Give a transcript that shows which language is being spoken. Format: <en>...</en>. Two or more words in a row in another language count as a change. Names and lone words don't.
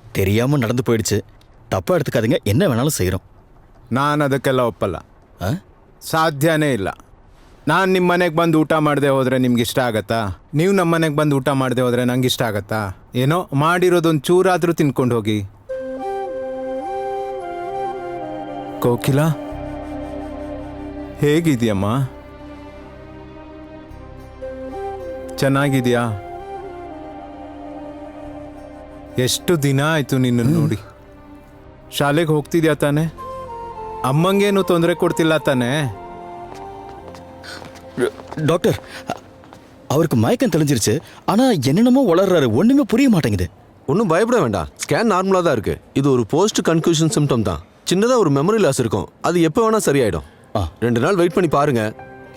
<ta>தெரியாம நடந்து போயிடுச்சு. தப்பா எடுத்துக்காதீங்க, என்ன வேணாலும் செய்யறோம்.</ta> <kn>ನಾನು ಅದಕ್ಕೆಲ್ಲ ಒಪ್ಪಲ್ಲ.</kn> <ta>ஆ?</ta> <kn>ಸಾಧ್ಯನೇ ಇಲ್ಲ. ನಾನು ನಿಮ್ಮ ಮನೆಗೆ ಬಂದು ಊಟ ಮಾಡದೆ ಹೋದ್ರೆ ನಿಮ್ಗೆ ಇಷ್ಟ ಆಗತ್ತಾ? ನೀವು ನಮ್ಮ ಮನೆಗೆ ಬಂದು ಊಟ ಮಾಡದೆ ಹೋದ್ರೆ ನಂಗೆ ಇಷ್ಟ ಆಗತ್ತಾ? ಏನೋ ಮಾಡಿರೋದೊಂದು ಚೂರಾದರೂ ತಿನ್ಕೊಂಡು ಹೋಗಿ. ಕೋಕಿಲ, ಹೇಗಿದೆಯಮ್ಮ? ಚೆನ್ನಾಗಿದೆಯಾ? ಎಷ್ಟು ದಿನ ಆಯ್ತು ನಿನ್ನನ್ನು ನೋಡಿ. ಶಾಲೆಗೆ ಹೋಗ್ತಿದ್ಯಾ ತಾನೆ? ಅಮ್ಮಂಗೇನು ತೊಂದರೆ ಕೊಡ್ತಿಲ್ಲ ತಾನೆ?</kn> <ta>டாக்டர், அவருக்கு மயக்கம் தெளிஞ்சிருச்சு. ஆனா என்னென்னமோ வளர்றாரு, ஒண்ணுமே புரிய மாட்டேங்குது. ஒன்றும் பயப்பட வேண்டாம்,</ta> <en>scan normal</en> <ta>தான் இருக்கு. இது ஒரு</ta> <en>post concussion symptom</en> <ta>தான். சின்னதாக ஒரு</ta> <en>memory loss</en> <ta>இருக்கும், அது எப்போ வேணா சரியாயிடும். 2 நாள் வெயிட் பண்ணி பாருங்க.</ta>